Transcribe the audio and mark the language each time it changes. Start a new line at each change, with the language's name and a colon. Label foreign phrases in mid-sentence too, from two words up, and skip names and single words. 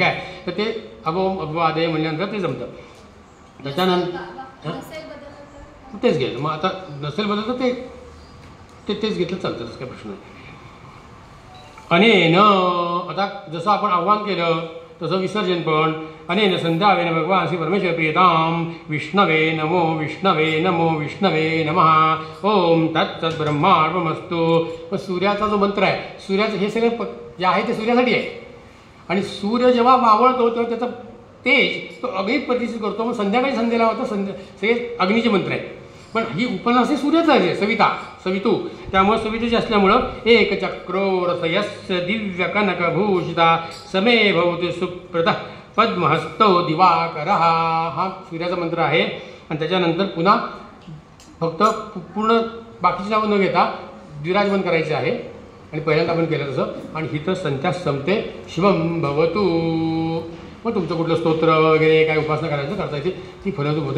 Marathi: काय तर ते अभिवादय म्हणल्यानंतर ते जमतं. त्याच्यानंतर तेच घ्यायचं. मग आता नसेल बदलतं तेच घेतलं चालतं, तसं काय प्रश्न नाही. अनेन आता जसं आपण आव्हान केलं तसं विसर्जन पण.
Sanskrit: अनेन संध्यावेन भगवान श्री परमेश्वर प्रियताम विष्णवे नमो विष्णवे नमो विष्णवे नमः. ओम तत्सत् ब्रह्मार्पणमस्तु.
Marathi: मग सूर्याचा जो मंत्र आहे, सूर्याचं हे सगळं जे आहे ते सूर्यासाठी आहे. आणि सूर्य जेव्हा मावळतो तेव्हा त्याचा तेज तो अग्नीत प्रतिष्ठित करतो. मग संध्याकाळी संध्येला होतं सगळे अग्नीचे मंत्र आहेत. पण ही उपन्यास सूर्याचं आहे, सवितू. त्यामुळे सवितेची असल्यामुळं
Sanskrit: एक चक्रो रथयस्य दिव्य कनकभूषिता समे भवति सुप्रत पद्महस्तो दिवाकर,
Marathi: हा सूर्याचा मंत्र आहे. आणि त्याच्यानंतर पुन्हा फक्त पूर्ण बाकीची नावं न घेता विराजमान करायचे आहे. आणि पहिल्यांदा आपण केलं तसं. आणि हिथं संध्या संपते
Sanskrit: शिवम भवतू.
Marathi: मग तुमचं कुठलं स्तोत्र वगैरे काय उपासना करायचं करता येते, ती फलद्रूप होते.